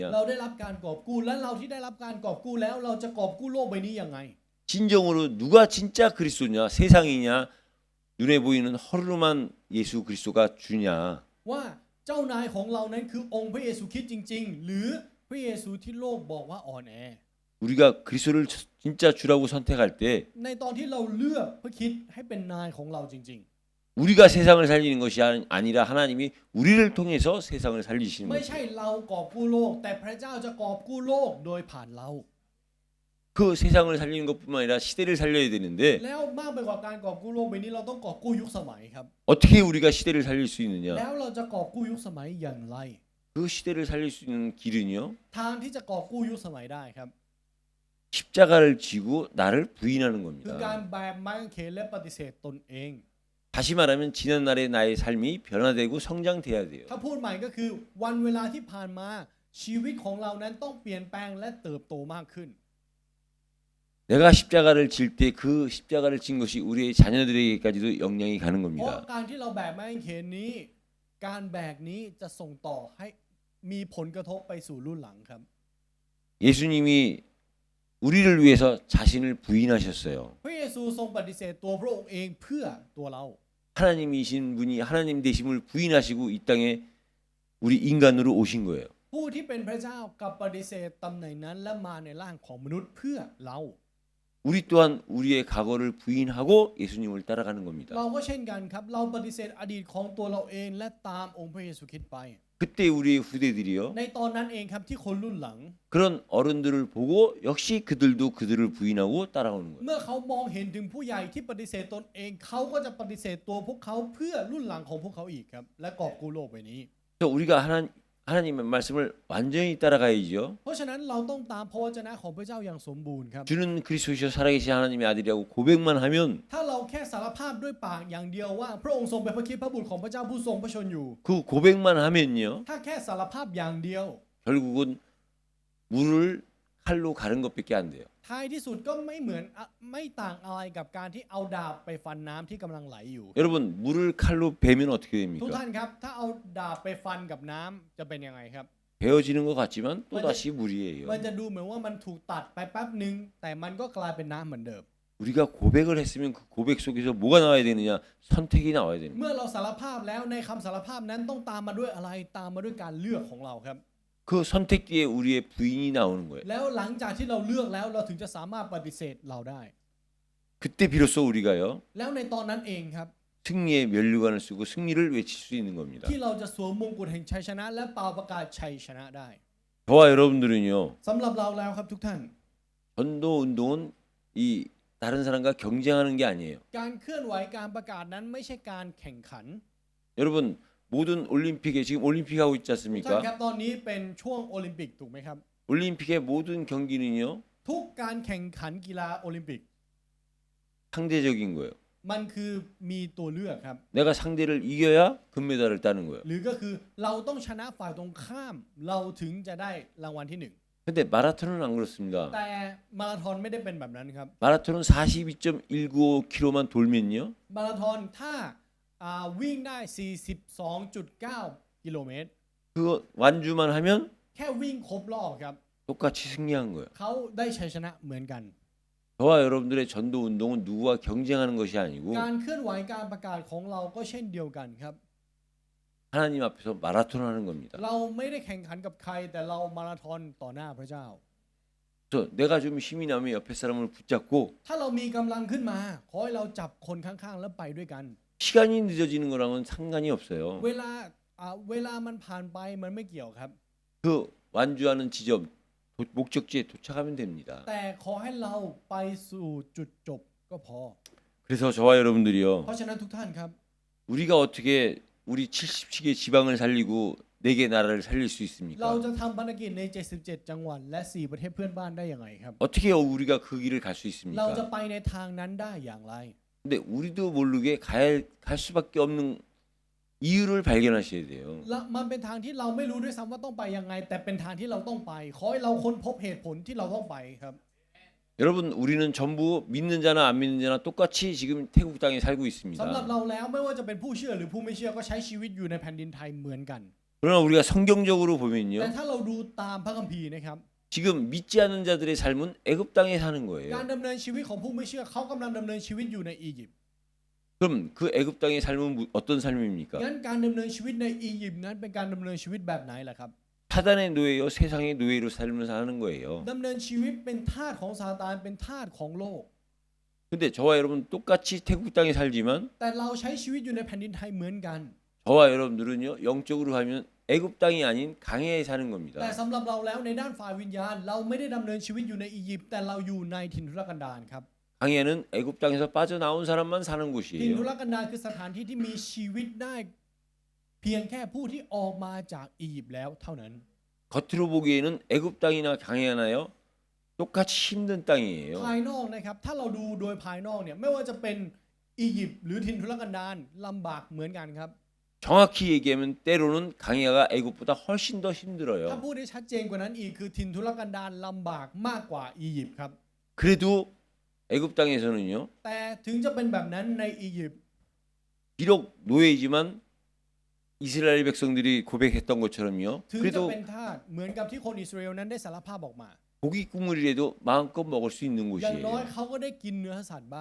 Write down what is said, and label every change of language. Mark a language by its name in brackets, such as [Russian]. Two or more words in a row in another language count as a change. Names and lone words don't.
[Thai] เราได้รับการกอบกู้และเราที่ได้รับการกอบกู้แล้วเราจะกอบกู้โลกใบนี้ยังไง [Korean] 진정으로 누가 진짜 그리스도냐? 세상이냐? 눈에 보이는 허름한 예수 그리스도가 주냐? [Thai] ว่าเจ้านายของเรานั้นคือองค์พระเยซูคริสต์จริง ๆ หรือพระเยซูที่โลกบอกว่าอ่อนแอ [Korean] 우리가 그리스도를 진짜 주라고 선택할 때 [Thai] ในตอนที่เราเลือกพระคริสต์ให้เป็นนายของเราจริง [Korean] 우리가 세상을 살리는 것이 아니라 하나님이 우리를 통해서 세상을 살리시는 [Thai] ๆ ไม่ใช่ [Korean] 거죠. [Thai] เรากอบกู้โลก แต่พระเจ้าจะกอบกู้โลกโดยผ่านเรา [Korean] 그 세상을 살리는 것뿐만 아니라 시대를 살려야 되는데 [Thai] แล้วมากไปกว่าการกอบกู้โลกใบนี้เราต้องกอบกู้ยุคสมัยครับ [Korean] 어떻게 우리가 시대를 살릴 수 [Thai] แล้ [Korean] 있느냐? [Thai] วเราจะกอบกู้ยุคสมัยอย่างไร [Korean] 그 시대를 살릴 수 있는 길은요. [Thai] ทางที่จะกอบกู้ยุคสมัยได้ครับ [Korean] 십자가를 지고 나를 부인하는 [Thai] คือการ [Korean] 겁니다. [Thai] แบกไม้กางเขนและปฏิเสธตนเอง [Korean] 다시 말하면 지난 날의 나의 삶이 변화되고 성장돼야 돼요. [Thai] ถ้าพูดใหม่ก็คือวันเวลาที่ผ่านมาชีวิตของเรานั้นต้องเปลี่ยนแปลงและเติบโตมากขึ้น [Korean] 내가 십자가를 질 때 그 십자가를 진 것이 우리의 자녀들에게까지도 영향이 가는 [Thai] เพราะ [Korean] 겁니다. [Thai] การที่เราแบกไม้กางเขนนี้ การแบกนี้จะส่งต่อให้มีผลกระทบไปสู่รุ่นหลังครับ [Korean] 예수님이 우리를 위해서 자신을 부인하셨어요. [Thai] พระเยซูทรงปฏิเสธตัวพระองค์เองเพื่อตัวเรา [Korean] 하나님이신 분이 하나님 되심을 부인하시고 이 땅에 우리 인간으로 오신 거예요. [Thai] ผู้ที่เป็นพระเจ้ากับปฏิเสธตำแหน่งนั้นและมาในร่างของมนุษย์เพื่อเรา [Korean] 우리 또한 우리의 과거를 부인하고 예수님을 따라가는 겁니다. [Thai] เราก็เช่นกันครับเราปฏิเสธอดีตของตัวเราเองและตามองค์พระเยซูคริสต์ไป [Korean] 그때 우리의 후대들이요. [Thai] ในตอนนั้นเองครับที่คนรุ่นหลัง [Korean] 그런 어른들을 보고 역시 그들도 그들을 부인하고 따라오는 거예요. [Thai] เมื่อเขามองเห็นถึงผู้ใหญ่ที่ปฏิเสธตนเองเขาก็จะปฏิเสธตัวพวกเขาเพื่อรุ่นหลังของพวกเขาอีกครับและกอบกู้โลกใบนี้ [Korean] 그래서 우리가 하나님의 말씀을 완전히 따라가야죠. [Thai] เพราะฉะนั้นเราต้องตามพระวจนะของพระเจ้าอย่างสมบูรณ์ครับ [Korean] 주는 그리스도시여 살아계신 하나님의 아들이라고 고백만 하면 [Thai] ถ้าเราแค่สารภาพด้วยปากอย่างเดียวว่าพระองค์ทรงเป็นพระคริสต์พระบุตรของพระเจ้าผู้ทรงพระชนอยู่ [Korean] 그 고백만 하면요. [Thai] ถ้าแค่สารภาพอย่างเดียว [Korean] 결국은 물을 칼로 가른 것밖에 안 돼요. [Thai] ท้ายที่สุดก็ไม่ต่างอะไรกับการที่เอาดาบไปฟันน้ำที่กำลังไหลอยู่ [Korean] 여러분 물을 칼로 베면 어떻게 [Thai] ทุก [Korean] 됩니까? [Thai] ท่านครับถ้าเอาดาบไปฟันกับน้ำจะเป็นยังไงครับ [Korean] 베어지는 것 같지만 또 다시 물이에요. [Thai] มันจะดูเหมือนว่ามันถูกตัดไปแป๊บหนึ่งแต่มันก็กลายเป็นน้ำเหมือนเดิม [Korean] 우리가 고백을 했으면 그 고백 속에서 뭐가 나와야 되느냐? 선택이 나와야 되는 거예요. [Thai] เมื่อเราสารภาพแล้วในคำสารภาพนั้นต้องตามมาด้วยอะไรตามมาด้วยการเลือกของเราครับ [Korean] 그 선택 뒤에 우리의 부인이 나오는 거예요. [Thai] แล้วหลังจากที่เราเลือกแล้วเราถึงจะสามารถปฏิเสธเราได้ [Korean] 그때 비로소 우리가요 [Thai] แล้วในตอนนั้นเองครับ [Korean] 승리의 면류관을 쓰고 승리를 외칠 수 있는 겁니다. [Thai] ที่เราจะสวมมงกุฎแห่งชัยชนะ และเป่าประกาศชัยชนะได้ [Korean] 저와 여러분들은요 [Thai] สำหรับเราแล้วครับทุกท่าน [Korean] 전도 운동은 이 다른 사람과 경쟁하는 게 아니에요. [Thai] การเคลื่อนไหวการประกาศนั้นไม่ใช่การแข่งขัน [Korean] 여러분 모든 올림픽에 지금 올림픽 하고 있지 [Thai] ทุกท่าน [Korean] 않습니까? [Thai] ครับตอนนี้เป็นช่วงโอลิมปิกถูกไหมครับ [Korean] 올림픽의 모든 경기는요 [Thai] ทุกการแข่งขันกีฬาโอลิมปิก [Korean] 상대적인 거예요. [Thai] มันคือมีตัวเลือกครับ [Korean] 내가 상대를 이겨야 금메달을 따는 거예요. [Thai] หรือก็คือเราต้องชนะฝ่ายตรงข้าม เราถึงจะได้รางวัลที่หนึ่ง [Korean] 근데 마라톤은 안 그렇습니다. [Thai] แต่มาราธอนไม่ได้เป็นแบบนั้นครับ [Korean] 마라톤은 42.195km만 돌면요 [Thai] มาราธอนถ้าวิ่งได้ 42.9 กิโลเมตร [Korean] 그거 완주만 하면 [Thai] แค่วิ่งครบรอบครับ [Korean] 똑같이 승리한 거예요. [Thai] เขาได้ชัยชนะเหมือนกัน [Korean] 저와 여러분들의 전도 운동은 누구와 경쟁하는 것이 아니고 [Thai] การเคลื่อนไหวการประกาศของเราก็เช่นเดียวกันครับ [Korean] 하나님 앞에서 마라톤 하는 겁니다. [Thai] เราไม่ได้แข่งขันกับใครแต่เรามาราธอนต่อหน้าพระเจ้า [Korean] 그래서 내가 좀 힘이 나면 옆에 사람을 붙잡고 [Thai] ถ้าเรามีกำลังขึ้นมาขอให้เราจับคนข้างๆแล้วไปด้วยกัน [Korean] 시간이 늦어지는 거랑은 상관이 없어요. [Thai] เวลามันผ่านไปมันไม่เกี่ยวครับ [Korean] 그 완주하는 지점 목적지에 도착하면 됩니다. [Thai] แต่ขอให้เราไปสู่จุดจบก็พอ [Korean] 그래서 저와 여러분들이요 [Thai] เพราะฉะนั้นทุกท่านครับ [Korean] 우리가 어떻게 우리 77개 지방을 살리고 4개 나라를 살릴 수 [Thai] เรา [Korean] 있습니까? [Thai] จะทำภารกิจใน 77 จังหวัดและ 4 ประเทศเพื่อนบ้านได้ยังไงครับ [Korean] 어떻게 우리가 그 길을 갈 수 [Thai] เราจะ [Korean] 있습니까? [Thai] ไปในทางนั้นได้อย่างไร [Korean] 근데 우리도 모르게 갈 수밖에 없는 이유를 발견하셔야 돼요. [Thai] และมันเป็นทางที่เราไม่รู้ด้วยซ้ำว่าต้องไปยังไง แต่เป็นทางที่เราต้องไป ขอให้เราค้นพบเหตุผลที่เราต้องไปครับ [Korean] 여러분 우리는 전부 믿는 자나 안 믿는 자나 똑같이 지금 태국 땅에 살고 [Thai] สำหรับ [Korean] 있습니다. [Thai] เราแล้วไม่ว่าจะเป็นผู้เชื่อหรือผู้ไม่เชื่อก็ใช้ชีวิตอยู่ในแผ่นดินไทยเหมือนกัน [Korean] 그러나 우리가 성경적으로 [Thai] แต่ [Korean] 보면요. [Thai] ถ้าเราดูตามพระคัมภีร์นะครับ [Korean] 지금 믿지 않는 자들의 삶은 애굽 땅에 사는 [Thai] การ [Korean] 거예요. [Thai] ดำเนินชีวิตของผู้ไม่เชื่อเขากำลังดำเนินชีวิตอยู่ในอียิปต์ [Korean] 그럼 그 애굽 땅의 삶은 어떤 삶입니까? [Thai] งั้นการดำเนินชีวิตในอียิปต์นั้นเป็นการดำเนินชีวิตแบบไหนล่ะครับ [Korean] 사단의 노예요, 세상의 노예로 살면서 하는 거예요. [Thai] ดำเนินชีวิตเป็นทาสของซาตานเป็นทาสของโลก [Korean] 근데 저와 여러분 똑같이 태국 땅에 살지만 [Thai] แต่เราใช้ชีวิตอยู่ในแผ่นดินไทยเหมือนกัน [Korean] 저와 여러분들은요 영적으로 하면 애굽 땅이 아닌 강해에 사는 [Thai] แต่ [Korean] 겁니다. [Thai] สำหรับเราแล้วในด้านฝ่ายวิญญาณ เราไม่ได้ดำเนินชีวิตอยู่ในอียิปต์แต่เราอยู่ในถิ่นทุรกันดารครับ [Korean] 강해는 애굽 땅에서 빠져나온 사람만 사는 [Thai] ถิ่นทุ [Korean] 곳이에요. [Thai] รกันดารคือสถานที่ที่มีชีวิตได้ เพียงแค่ผู้ที่ออกมาจากอียิปต์แล้วเท่านั้น [Korean] 겉으로 보기에는 애굽 땅이나 강해하나요? 똑같이 힘든 땅이에요. [Thai] ภายนอกนะครับถ้าเราดูโดยภายนอกเนี่ยไม่ว่าจะเป็นอียิปต์หรือถิ่นทุรกันดารลำบากเหมือนกันครับ [Korean] 정확히 얘기하면 때로는 강해가 애굽보다 훨씬 더 [Thai] ถ้า [Korean] 힘들어요. [Thai] พูดได้ชัดเจนกว่านั้นอีกคือถิ่นทุรกันดารลำบากมากกว่าอียิปต์ครับ [Korean] 그래도 애굽 땅에서는요 [Thai] แต่ถึงจะเป็นแบบนั้นในอียิปต์ [Korean] 비록 노예이지만 이스라엘 백성들이 고백했던 것처럼요 [Thai] ถึงจะ [Korean] 그래도 [Thai] เป็นทาสเหมือนกับที่คนอิสราเอลนั้นได้สารภาพออกมา [Korean] 고기 국물이라도 마음껏 먹을 수 있는 [Thai] อย่างน้อย [Korean] 곳이에요. [Thai] เขาก็ได้กินเนื้อสัตว์บ้าง